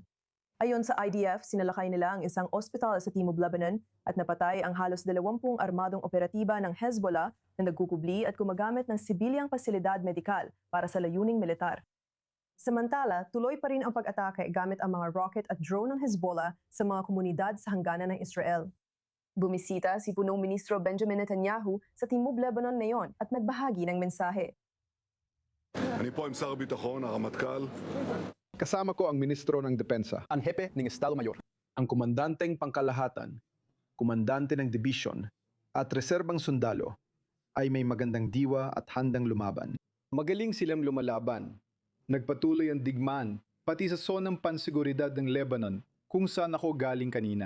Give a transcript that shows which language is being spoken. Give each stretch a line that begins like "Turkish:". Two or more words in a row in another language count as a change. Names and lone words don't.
Filipino: Ayon sa IDF, sinalakay nila ang isang ospital sa Timog Lebanon at napatay ang halos 20 armadong operatiba ng Hezbollah na nagkukubli at gumagamit ng sibilyang pasilidad medikal para sa layuning militar. Samantala, tuloy pa rin ang pag-atake gamit ang mga rocket at drone ng Hezbollah sa mga komunidad sa hangganan ng Israel. Bumisita si Punong Ministro Benjamin Netanyahu sa Timog Lebanon ngayon at nagbahagi ng mensahe.
Hebrew: אני פה עם שר הביטחון, הרמטכ"ל.
Filipino: Kasama ko ang Ministro ng Depensa, ang hepe ng
Spanish: Estado Mayor,
Filipino: ang Komandanteng Pangkalahatan, Komandante ng Dibisyon, at Reserbang Sundalo ay may magandang diwa at handang lumaban. Magaling silang lumalaban. Nagpatuloy ang digmaan, pati sa zonang pansiguridad ng Lebanon kung saan ako galing kanina.